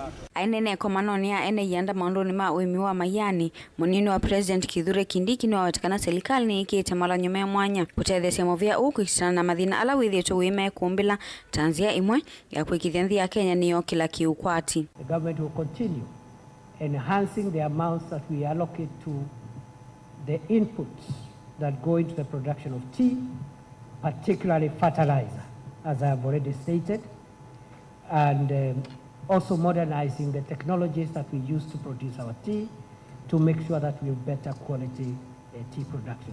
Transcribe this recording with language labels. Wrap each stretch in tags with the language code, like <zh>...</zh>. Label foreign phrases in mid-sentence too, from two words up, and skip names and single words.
<kam>ainene komanoni ya ene yanda maondoni ma uimi wa mayani munini wa President Kithure Kindiki ni wawetekana serikali ni ikite mala nyume mwanya kutethesia movia ukikitana na mathina ala withieto wime kumbila tanzia imwe ya kuikithia nthi ya Kenya niyo kila kiukwati.</kam> <en>The government will continue enhancing the amounts that we allocate to the inputs that go into the production of tea, particularly fertilizer, as I have already stated, and also modernizing the technologies that we use to produce our tea to make sure that we have better quality tea production.</en>